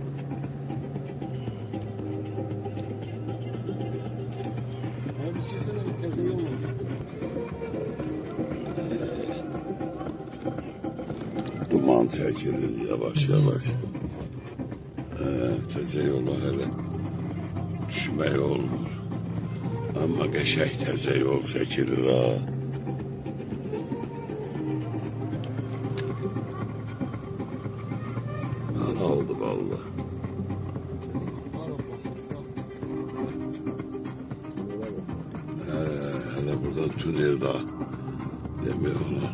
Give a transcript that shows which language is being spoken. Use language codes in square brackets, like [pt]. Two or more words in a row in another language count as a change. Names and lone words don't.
[az] Duman çəkilir yavaş yavaş. Təzə yola hələ düşmək olmur. Amma qəşək təzə yol çəkilir ha. Aldı vallahi. [tr] Hele burada tünel daha demiyorlar.